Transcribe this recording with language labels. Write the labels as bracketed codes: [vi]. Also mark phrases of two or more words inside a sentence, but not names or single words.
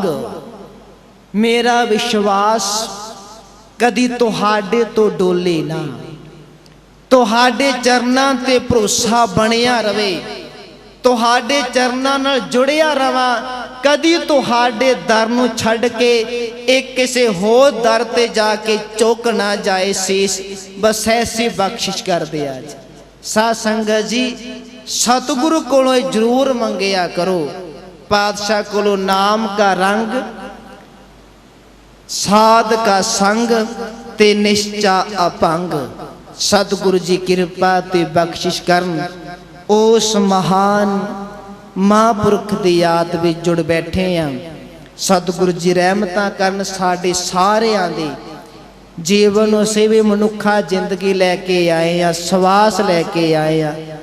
[pa] ਮੇਰਾ ਵਿਸ਼ਵਾਸ ਕਦੀ ਤੁਹਾਡੇ ਤੋ ਡੋਲੇ ਨਾ, ਤੁਹਾਡੇ ਚਰਨਾਂ ਤੇ ਭਰੋਸਾ ਬਣਿਆ ਰਵੇ, ਤੁਹਾਡੇ ਚਰਨਾਂ ਨਾਲ ਜੁੜਿਆ ਰਵਾਂ, ਕਦੀ ਤੁਹਾਡੇ ਦਰ ਨੂੰ ਛੱਡ ਕੇ ਏਕ ਕਿਸੀ ਹੋਰ ਦਰ ਤੇ ਜਾਕੇ ਚੁਕ ਨਾ ਜਾਏ ਸ਼ੀਸ਼। ਬਸ ਐਸੀ ਬਖ਼ਸ਼ਿਸ਼ ਕਰ ਦੇ। ਅੱਜ ਸਾਧ ਸੰਗਤ ਜੀ ਸਤਿਗੁਰੂ ਕੋਲੋਂ ਜ਼ਰੂਰ ਮੰਗਿਆ ਕਰੋ, ਪਾਤਸ਼ਾਹ ਕੋਲੋਂ ਨਾਮ ਕਾ ਰੰਗ ਸਾਧ ਕਾ ਸੰਗ ਤੇ ਨਿਸ਼ਚਾ ਅਪੰਗ। ਸਤਿਗੁਰੂ ਜੀ ਕਿਰਪਾ ਤੇ ਬਖ਼ਸ਼ਿਸ਼ ਕਰਨ। [hi] उस महान महापुरख की याद में जुड़ बैठे हैं। [pa] ਸਤਿਗੁਰੂ ਜੀ ਰਹਿਮਤਾਂ ਕਰਨ ਸਾਡੇ ਸਾਰਿਆਂ ਦੇ ਜੀਵਨ ਉਸੇ ਭੀ ਮਨੁੱਖਾ ਜ਼ਿੰਦਗੀ ਲੈਕੇ [hi] आए हैं, [pa] ਸਵਾਸ ਲੈਕੇ [hi] आए हैं।